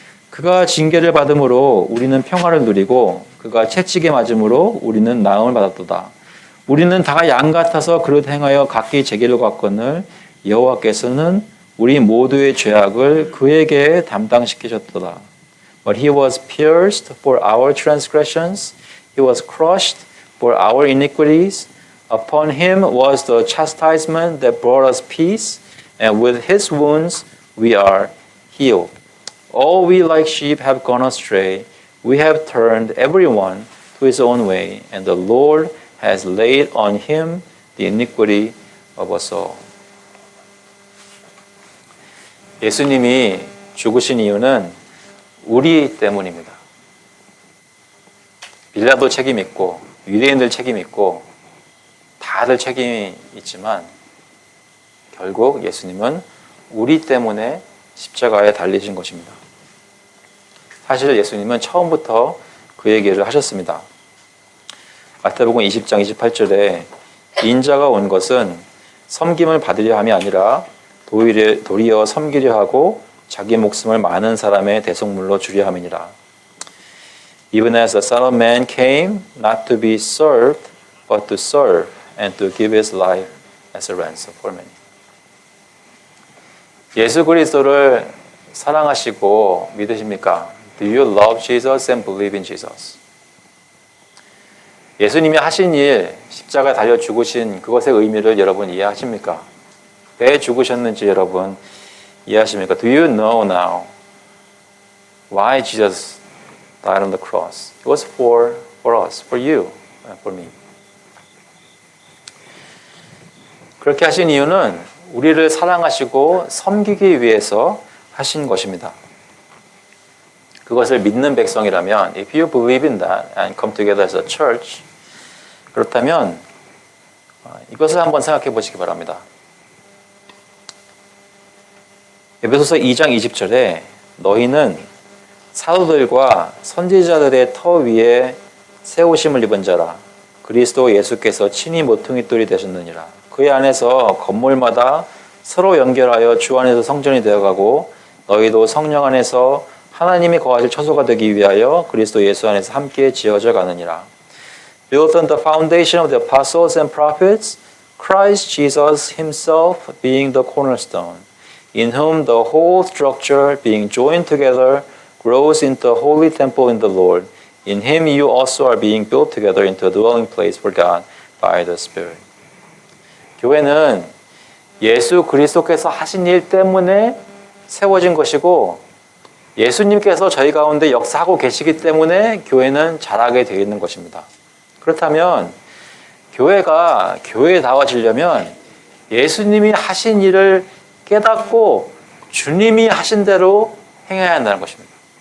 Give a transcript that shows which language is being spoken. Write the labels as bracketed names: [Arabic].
[Korean] 그가 징계를 받음으로 우리는 평화를 누리고 그가 채찍에 맞음으로 우리는 나음을 받았도다. 우리는 다 양 같아서 그릇 행하여 각기 제 길로 갔거늘 여호와께서는 우리 모두의 죄악을 그에게 담당시키셨도다. [English] But he was pierced for our transgressions, he was crushed for our iniquities. Upon him was the chastisement that brought us peace, and with his wounds we are healed. All we like sheep have gone astray. We have turned everyone to his own way, and the Lord has laid on him the iniquity of us all. [Korean] 예수님이 죽으신 이유는 우리 때문입니다. 빌라도 책임 있고 유대인들 책임 있고 다들 책임이 있지만 결국 예수님은 우리 때문에 십자가에 달리신 것입니다. 사실 예수님은 처음부터 그 얘기를 하셨습니다. 마태복음 20장 28절에 인자가 온 것은 섬김을 받으려 함이 아니라 도리어 섬기려 하고 자기 목숨을 많은 사람의 대속물로 주려 함이니라. [English] Even as the Son of Man came not to be served but to serve and to give his life as a ransom for many. [Korean] 예수 그리스도를 사랑하시고 믿으십니까? [English] Do you love Jesus and believe in Jesus? [Korean] 예수님이 하신 일, 십자가에 달려 죽으신 그것의 의미를 여러분 이해하십니까? 왜 죽으셨는지 여러분 이해하십니까? [English] Do you know now why Jesus died on the cross? It was for us, for you, for me. [Korean] 그렇게 하신 이유는 우리를 사랑하시고 섬기기 위해서 하신 것입니다. 그것을 믿는 백성이라면 [English] if you believe in that and come together as a church [Korean] 그렇다면 이것을 한번 생각해 보시기 바랍니다. 에베소서 2장 20절에 너희는 사도들과 선지자들의 터 위에 세우심을 입은 자라 그리스도 예수께서 친히 모퉁이돌이 되셨느니라. 그의 안에서 건물마다 서로 연결하여 주 안에서 성전이 되어가고 너희도 성령 안에서 하나님이 거하실 처소가 되기 위하여 그리스도 예수 안에서 함께 지어져 가느니라. [English] Built on the foundation of the apostles and prophets, Christ Jesus himself being the cornerstone, in whom the whole structure being joined together grows into a holy temple in the Lord. In him you also are being built together into a dwelling place for God by the Spirit. [Korean] 교회는 예수 그리스도께서 하신 일 때문에 세워진 것이고 예수님께서 저희 가운데 역사하고 계시기 때문에 교회는 자라게 되어 있는 것입니다. 그렇다면 교회가 교회다워지려면 예수님이 하신 일을 깨닫고 주님이 하신 대로 행해야 한다는 것입니다.